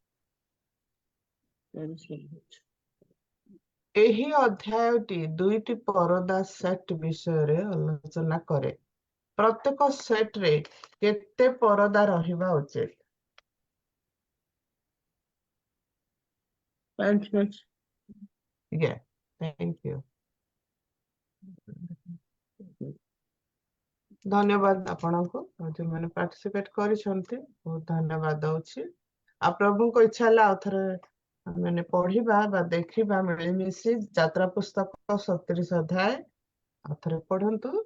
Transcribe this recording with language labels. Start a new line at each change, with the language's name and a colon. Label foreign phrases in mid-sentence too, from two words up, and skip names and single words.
Odia: ଏହି ଅଧ୍ୟାୟଟି 2ଟି ପରଦା ସେଟ୍ ବିଷୟରେ ଆଲୋଚନା କରେ। ପ୍ରତ୍ୟେକ ସେଟ୍ରେ କେତେ ପରଦା ରହିବା ଉଚିତ? 5।
English: Yeah, thank you.
Odia: ଧନ୍ୟବାଦ ଆପଣଙ୍କୁ ଯେଉଁମାନେ ପାର୍ଟିସିପେଟ କରିଛନ୍ତି, ବହୁତ ଧନ୍ୟବାଦ ଦଉଛି। ଆଉ ପ୍ରଭୁଙ୍କ ଇଚ୍ଛା ହେଲା ଆଉ ଥରେ ମାନେ ପଢିବା ବା ଦେଖିବା ମିଳିମିଶି ଯାତ୍ରା ପୁସ୍ତକ 37 ଅଧ୍ୟାୟ ଆଉ ଥରେ ପଢନ୍ତୁ।